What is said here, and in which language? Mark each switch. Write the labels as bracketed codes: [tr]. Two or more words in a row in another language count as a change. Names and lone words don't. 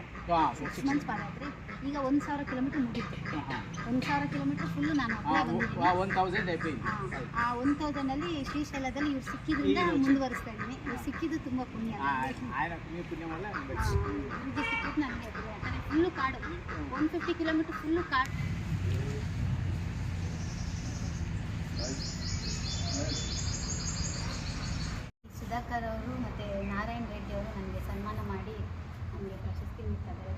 [kn] 6 ಮಂತ್ಸ್ ಪಾದಯಾತ್ರೆ. ಈಗ 1000 ಕಿಲೋಮೀಟರ್ ಮುಗಿತು. 1000 ಕಿಲೋಮೀಟರ್ ಫುಲ್ಲು ನಾನು ಒಬ್ಬಳೇ ಬಂದಿದ್ದೀನಿ. [te] 1000 అయిపోయింది. [kn] ಆ 1000 ಶ್ರೀಶೈಲದಲ್ಲಿ ಇವ್ರು ಸಿಕ್ಕಿದ್ರಿಂದ ಮುಂದುವರಿಸ್ತಾ ಇದ್ದೀನಿ. ಇವ್ರು ಸಿಕ್ಕಿದ್ದು ತುಂಬ ಪುಣ್ಯ. [te] ఆయన పుణ్యం వల్ల [kn] ಇವ್ರಿಗೆ ಸಿಕ್ಕಿದ್ದು ನನಗೆ ಯಾಕಂದರೆ ಫುಲ್ಲು ಕಾಡು. 150 ಕಿಲೋಮೀಟರ್ ಫುಲ್ಲು ಕಾಡು. ಸುಧಾಕರ್ ಅವರು ಮತ್ತು ನಾರಾಯಣ್ ರೆಡ್ಡಿ ಅವರು ನನಗೆ ಸನ್ಮಾನ ಮಾಡಿ ನನಗೆ ಪ್ರಶಸ್ತಿ ನೀಡ್ತಾರೆ.